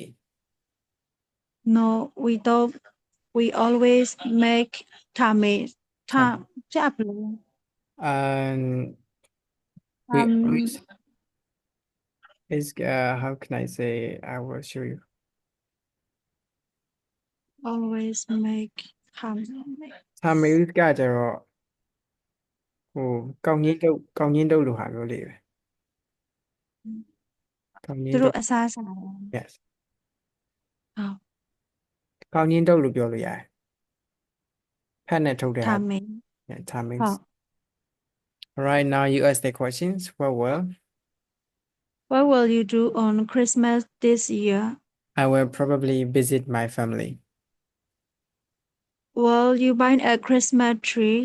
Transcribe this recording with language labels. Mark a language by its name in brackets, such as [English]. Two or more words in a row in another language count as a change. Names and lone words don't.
[English] No, we don't. We always make tamales. Tam- Tam, chapel. um we always is how can I say I will show you Always make tamales. [Burmese] tamales ကကြတော့ဟိုကောင်းကြီးတုပ်လိုဟာမျိုးလေးပဲကောင်းကြီးတုပ် သူတို့အစားအစာတွေ [English] yes [Burmese] ဟုတ် ကောင်းကြီးတုပ်လို့ပြောလို့ရတယ်ဖက်နဲ့ထုတ်တဲ့ဟာ [English] tamales yeah, tamales [Burmese] ဟုတ် [English] all right now you ask the questions well What will you do on Christmas this year? I will probably visit my family Will you buy a Christmas tree?